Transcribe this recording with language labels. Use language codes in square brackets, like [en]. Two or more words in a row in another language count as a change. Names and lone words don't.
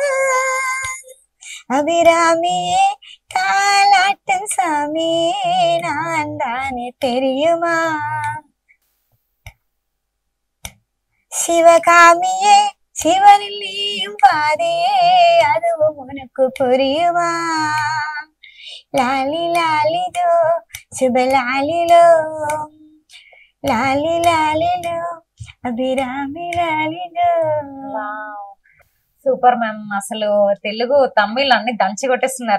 [ta] அபிராமியே தாலாட்டும் சாமியே நான் தானே தெரியுமா, சிவகாமியே சிவனில் நீயும் பாதியே அதுவும் உனக்கு புரியுமா, [te] లాలి లాలిలో శుభ లాలిలో, లాలి లాలిలో అభిరామి లాలిలో. [en] super ma'am, [te] అసలు తెలుగు, తమిళ్ అన్ని దంచి కొట్టేస్తున్నారు.